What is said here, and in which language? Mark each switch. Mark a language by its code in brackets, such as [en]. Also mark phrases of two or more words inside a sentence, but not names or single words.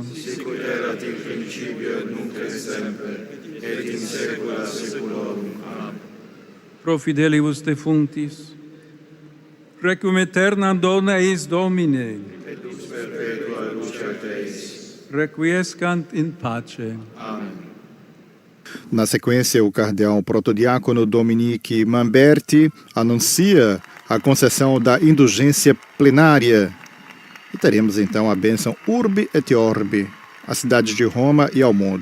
[la] Sicut erat in principio et nunc et semper, et in saecula saeculorum. Amen. Pro fidelibus defunctis, requiem aeternam dona eis Domine, Et lux perpetua luceat eis. requiescant in pace. Amen. [pt] Na sequência, o cardeal protodiácono Dominique Mamberti anuncia a concessão da indulgência plenária. E teremos então a bênção [la] Urbi et Orbi, [pt] à cidade de Roma e ao mundo.